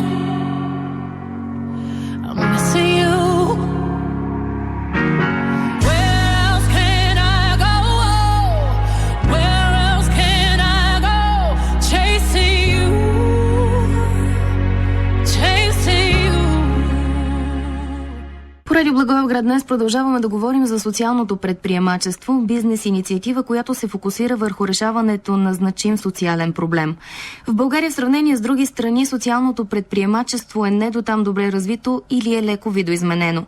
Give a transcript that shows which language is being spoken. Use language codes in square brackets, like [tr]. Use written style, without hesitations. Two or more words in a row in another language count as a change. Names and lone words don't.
[en] I'm missing you. Where else can I go? Where else can I go? Chasing you. Chasing you. [bg] По Радио Благоевград днес продължаваме да говорим за социалното предприемачество, бизнес инициатива, която се фокусира върху решаването на значим социален проблем. В България в сравнение с други страни социалното предприемачество е не до там добре развито или е леко видоизменено.